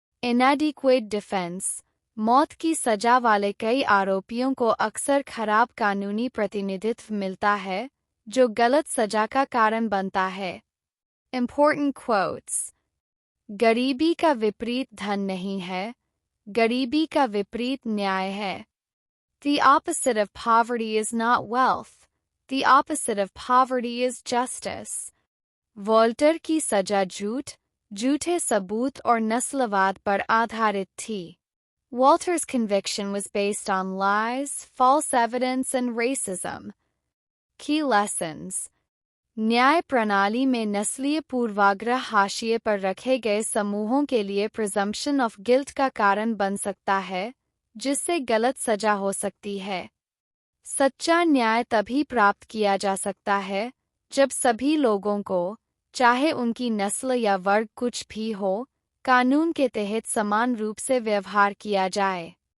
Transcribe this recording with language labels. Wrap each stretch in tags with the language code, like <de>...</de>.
<en>Inadequate defence.</en> <hi>मौत की सजा वाले कई आरोपियों को अक्सर खराब कानूनी प्रतिनिधित्व मिलता है जो गलत सजा का कारण बनता है।</hi> <en>Important quotes।</en> <hi>गरीबी का विपरीत धन नहीं है, गरीबी का विपरीत न्याय है।</hi> <en>The opposite of poverty is not wealth. The opposite of poverty is justice.</en> <hi>Walter की सजा झूठ, झूठे सबूत और नस्लवाद पर आधारित थी।</hi> <en>Walter's conviction was based on lies, false evidence, and racism. की lessons.</en> <hi>न्याय प्रणाली में नस्लीय पूर्वाग्रह हाशिए पर रखे गए समूहों के लिए प्रिजम्पशन ऑफ गिल्ट का कारण बन सकता है, जिससे गलत सजा हो सकती है। सच्चा न्याय तभी प्राप्त किया जा सकता है जब सभी लोगों को, चाहे उनकी नस्ल या वर्ग कुछ भी हो, कानून के तहत समान रूप से व्यवहार किया जाए।</hi>